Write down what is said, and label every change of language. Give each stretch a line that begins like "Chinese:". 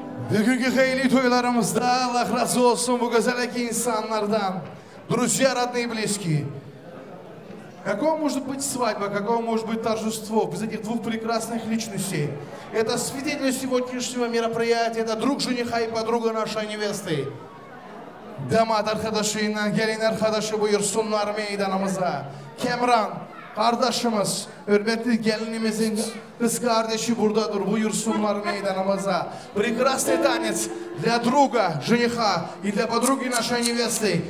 Turkish: Bugünkü xeyli toylarımızda Allah razı olsun bu güzelki insanlardan.
Russian: Друзья, родные, близкие. Какое может быть свадьба, какое может быть торжество без этих двух прекрасных личностей? Это свидетель сегодняшнего мероприятия, это друг жениха и подруга нашей невесты.
Turkish: Damat arkadaşıyla gelin arkadaşı buyursunlar meydanımıza. Kemran kardeşimiz, hürmetli gelinimizin kız kardeşi buradadır, buyursunlar meydanımıza.
Russian: Прекрасный танец для друга жениха и для подруги нашей невесты.